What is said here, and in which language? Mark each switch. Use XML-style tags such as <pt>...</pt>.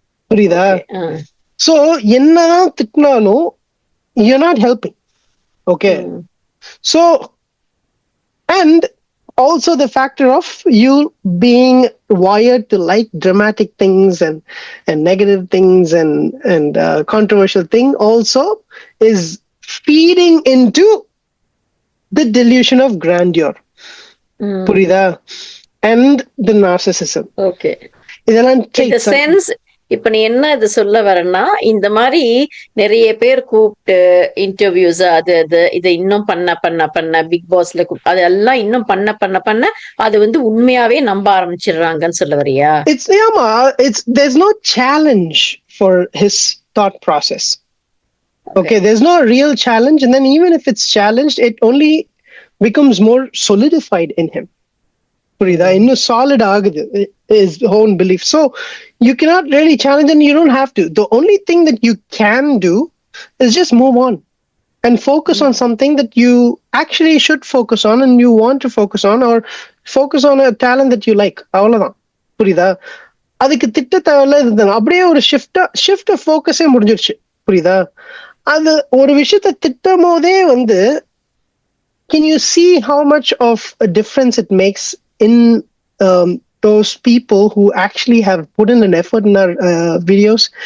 <ta>புரியுதா? சோ என்னதான் திட்டினாலும்</ta> <en>you're not helping. Okay. So, and also the factor of you being wired to like dramatic things and negative things and controversial thing also is feeding into the delusion of grandeur.</en> <ta>புரியுதா?</ta> <en>And the narcissism. Okay.</en> <ta>இதெல்லாம் இந்த</ta> <en>traits.</en> <ta>Sense இப்ப நீ என்ன இது சொல்ல வரேன்னா, இந்த மாதிரி நிறைய பேர் கூப்பிட்டு இன்டர்வியூஸ் அது அது இதை இன்னும் பண்ண பிக் பாஸ்ல அதெல்லாம் இன்னும் பண்ண அது வந்து உண்மையாவே நம்ப ஆரம்பிச்சிடுறாங்கன்னு சொல்ல வரியா?</ta> <en>It's there's no challenge for his thought process. Okay, there's no real challenge, and then even if it's challenged, it only becomes more solidified in him.</en> <ta>புரியுதா? இன்னும் solid ஆகுது</ta> <en>his own belief. So you cannot really challenge, and you don't have to. The only thing that you can do is just move on and focus on something that you actually should focus on and you want to focus on, or focus on a talent that you like.</en> <ta>அவ்வளவுதான். புரியுதா? அதுக்கு திட்ட தேவையில்ல. இது அப்படியே ஒரு shift ஃபோக்கஸே முடிஞ்சிருச்சு. புரியுதா? அது ஒரு விஷயத்த திட்டும் போதே வந்து</ta> <en>can you see how much of a difference it makes in those people who actually have put in an effort in our videos?</en>